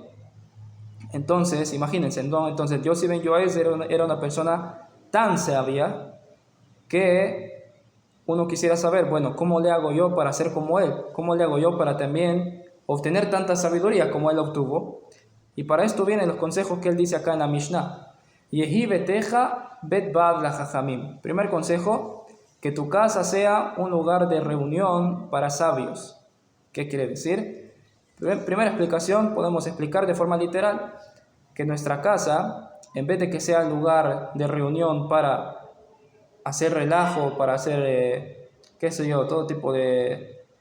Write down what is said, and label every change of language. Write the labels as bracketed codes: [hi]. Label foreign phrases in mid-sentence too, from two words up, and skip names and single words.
[es] Entonces, imagínense, entonces Yossi ben Yoezer era una persona tan sabia que uno quisiera saber, bueno, ¿cómo le hago yo para ser como él? ¿Cómo le hago yo para también obtener tanta sabiduría como él obtuvo? Y para esto vienen los consejos que él dice acá en la Mishnah. [he] יהי ביתך בית ועד לחכמים. [es] Primer consejo, que tu casa sea un lugar de reunión para sabios. ¿Qué quiere decir? Primera explicación, podemos explicar de forma literal que nuestra casa, en vez de que sea un lugar de reunión para hacer relajo, para hacer, qué sé yo, todo tipo de